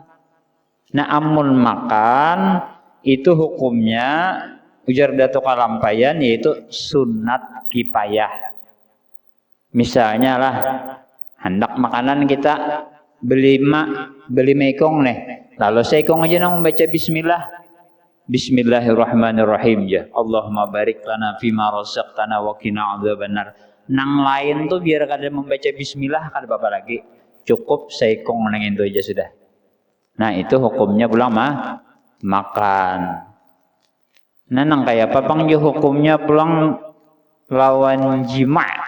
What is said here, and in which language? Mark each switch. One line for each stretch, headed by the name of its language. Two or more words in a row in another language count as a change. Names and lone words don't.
Banjar: Nah, amun makan itu hukumnya ujar Datuk Kalampayan yaitu sunat kifayah. Misalnya lah hendak makanan kita beli mekong nih. Lalu seikong aja nang membaca bismillah.
Arabic: بسم الله الرحمن الرحيم ya اللهم بارك لنا فيما رزقتنا وقنا عذاب النار.
Banjar: Nang lain tuh biar kada membaca bismillah kada apa lagi. Cukup seikong nang itu aja sudah. Nah, itu hukumnya pulang makan. Nah, nang kayak apa Bang hukumnya pulang lawan jima.